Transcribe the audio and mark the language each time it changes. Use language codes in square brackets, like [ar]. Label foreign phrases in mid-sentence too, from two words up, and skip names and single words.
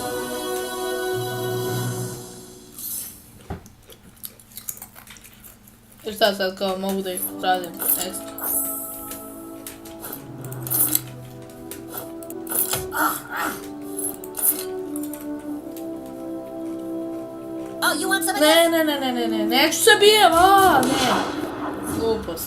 [sr] I šta sad kao mogu da ih radim ekstra? [en] Oh, you want some of [sr] Ne, [en] this? [sr] ne, neću se bijem, a ne. Glupost.